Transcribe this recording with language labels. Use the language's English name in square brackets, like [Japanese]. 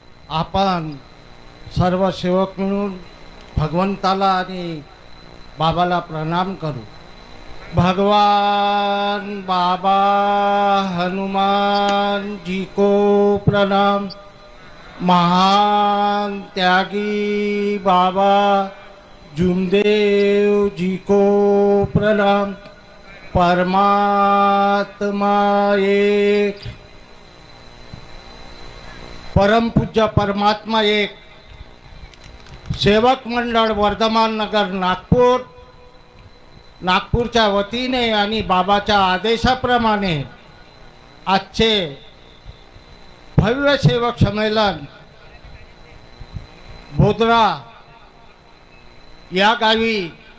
[Marathi] आपण सर्व सेवक मिळून भगवंताला आणि बाबाला प्रणाम करू। [Hindi] भगवान बाबा हनुमान जी को प्रणाम। महान त्यागी बाबा जुमदेव जी को प्रणाम। [Marathi] परमात्मा एक, परम पूज्य परमात्मा एक, सेवक मंडळ वर्धमान नगर नागपूर, नागपूरच्या वतीने आणि बाबाच्या आदेशाप्रमाणे आजचे भव्य सेवक संमेलन बोदरा या गावी